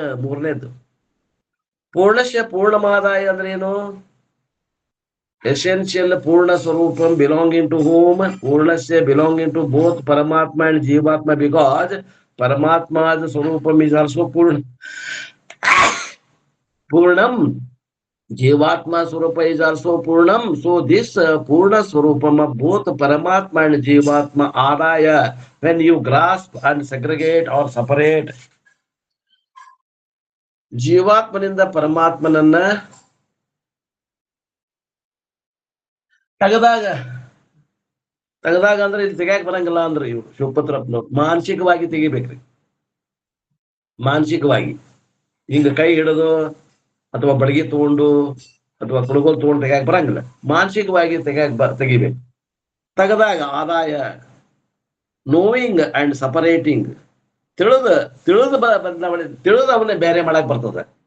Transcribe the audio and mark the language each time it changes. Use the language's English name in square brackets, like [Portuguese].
[Kannada] ಮೂರನೇದು ಪೂರ್ಣಸ್ಯ ಪೂರ್ಣಮಾದಾಯ ಅಂದ್ರೆ ಏನು? [English] essential purna swarupam belonging to whom? Purnasya belonging to both Paramatma and Jivatma, because Paramatma's swarupam is also Purnam. Jivatma swarupa is also Purnam. So this Purna swarupam of both Paramatma and Jivatma adaya, when you grasp and segregate or separate [Kannada] Jivatmaninda Paramatmananna ತೆಗದಾಗ ಅಂದ್ರೆ ಇಲ್ಲಿ ತೆಗ್ಯಾಕ ಬರಂಗಿಲ್ಲ ಅಂದ್ರೆ ಇವ್ರು ಶಿವಪತ್ರಪ್ಪನವ್ರು ಮಾನಸಿಕವಾಗಿ ತೆಗಿಬೇಕ್ರಿ. ಮಾನಸಿಕವಾಗಿ ಹಿಂಗ ಕೈ ಹಿಡಿದು ಅಥವಾ ಬಡಗಿ ತಗೊಂಡು ಅಥವಾ ಕುಡುಗೋಲ್ ತಗೊಂಡು ತೆಗ್ಯಾಕ ಬರಂಗಿಲ್ಲ. ಮಾನಸಿಕವಾಗಿ ತೆಗಿಬೇಕು. ತೆಗದಾಗ ಆದಾಯ, [English] knowing and separating, [Kannada] ತಿಳಿದು ಬದಲಾವಣೆ, ತಿಳಿದು ಅವನ್ನೇ ಬೇರೆ ಮಾಡಕ್ ಬರ್ತದೆ.